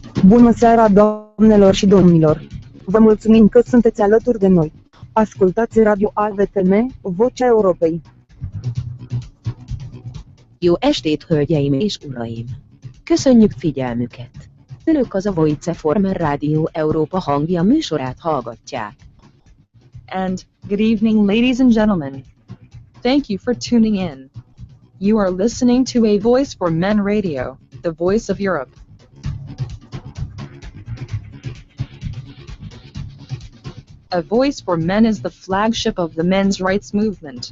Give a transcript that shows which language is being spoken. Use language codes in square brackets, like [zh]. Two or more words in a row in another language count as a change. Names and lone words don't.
[ro] Bună seara, doamnelor și domnilor! Vă mulțumim că sunteți alături de noi. Ascultați Radio AVTM, Vocea Europei. [hu] Jó estét, hölgyeim és uraim! Köszönjük figyelmüket! Önök az a Voice Former Radio Európa hangja műsorát hallgatják. [en] And, good evening ladies and gentlemen. Thank you for tuning in. You are listening to A Voice for Men Radio, the voice of Europe. A Voice for Men is the flagship of the men's rights movement.